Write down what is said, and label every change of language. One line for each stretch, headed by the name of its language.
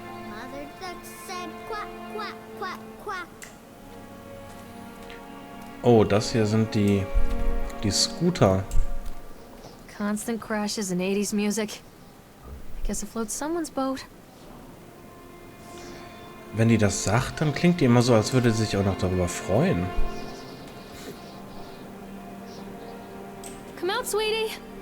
English: Mother duck said quack, quack, quack, quack.
German: Oh, das hier sind die Scooter.
English: Constant crashes and 80s music. Guess it floats someone's boat.
German: Wenn die das sagt, dann klingt die immer so, als würde sie sich auch noch darüber freuen.
English: Come out, sweetie.